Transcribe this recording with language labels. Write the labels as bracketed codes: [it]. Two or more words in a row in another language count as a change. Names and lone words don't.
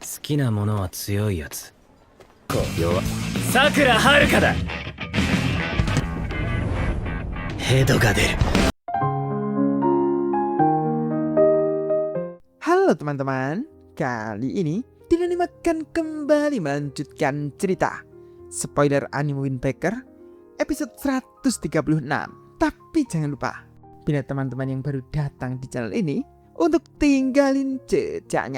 [ja] きなものは強いやつ。弱。さくらはるかだ。ヘドが出る。 [id] Halo teman-teman, kali ini Dinani akan kembali melanjutkan cerita spoiler anime Windbreaker episode 136. Tapi jangan lupa, bila teman-teman yang baru datang di channel ini, untuk tinggalin jejaknya.